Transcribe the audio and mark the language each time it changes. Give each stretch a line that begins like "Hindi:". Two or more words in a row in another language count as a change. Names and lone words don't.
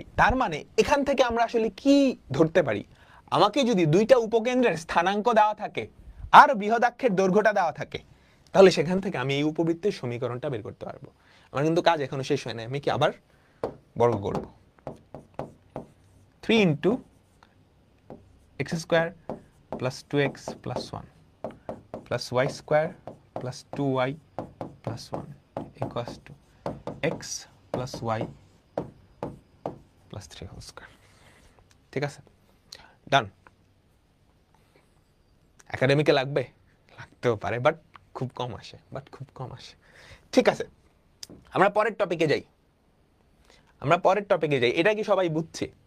Bangla: তার মানে এখান থেকে আমরা আসলে কি ধরতে পারি, আমাকে যদি দুইটা উপকেন্দ্রের স্থানাঙ্ক দেওয়া থাকে আর বৃহদাক্ষের দৈর্ঘ্যটা দেওয়া থাকে, তাহলে সেখান থেকে আমি এই উপবৃত্তের সমীকরণটা বের করতে পারবো। আমার কিন্তু কাজ এখনো শেষ হয় না, আমি কি আবার বর্গ করব।
English: 3 into x square plus 2x plus 1 plus y square plus 2y plus 1 equals to x plus y plus 3 whole square।
Bangla: ঠিক আছে, ডান। একাডেমিকে লাগবে, লাগতেও পারে, বাট খুব কম আসে। ঠিক আছে, আমরা পরের টপিকে যাই। এটা কি সবাই বুঝছি?